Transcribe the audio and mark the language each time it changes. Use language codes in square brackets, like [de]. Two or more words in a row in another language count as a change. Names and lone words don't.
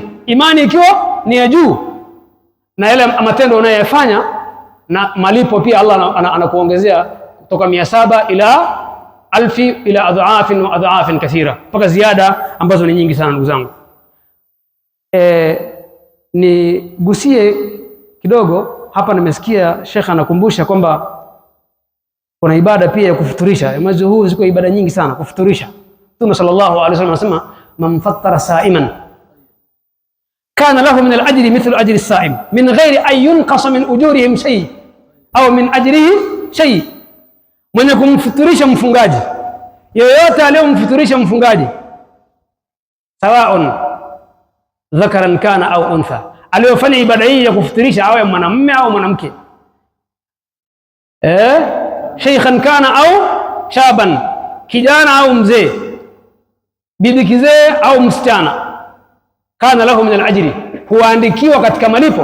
[sw] Imani ikiwa ni ya juu na yale matendo unayoyafanya na malipo pia Allah anakuongezea kutoka 700 ila 1000 [ar] إلى أضعاف وأضعاف كثيرة, [sw] mpaka ziada ambazo ni nyingi sana. Ndugu zangu, nigusie kidogo hapa. Nimesikia Sheikh anakumbusha kwamba kuna ibada pia ya kufuturisha. Mwezi huu ziko ibada nyingi sana kufuturisha. [ar] Mtume صلى الله عليه وسلم anasema من فطر صائما كان له من الأجر مثل أجر الصائم من غير أن ينقص من أجورهم شيء أو من أجره شيء. [sw] Mwenye kumfuturisha mfungaji yoyote, aliyomfuturisha mfungaji, [ar] سواء ذكرا كان أو أنثى, [sw] aliyofanya ibada hii ya kufuturisha awe mwanamume au mwanamke, [ar] شيخا كان أو شابا, [sw] kijana au mzee, bibi kizee au msichana, [ar] كان له من الأجر, [sw] huandikiwa katika malipo.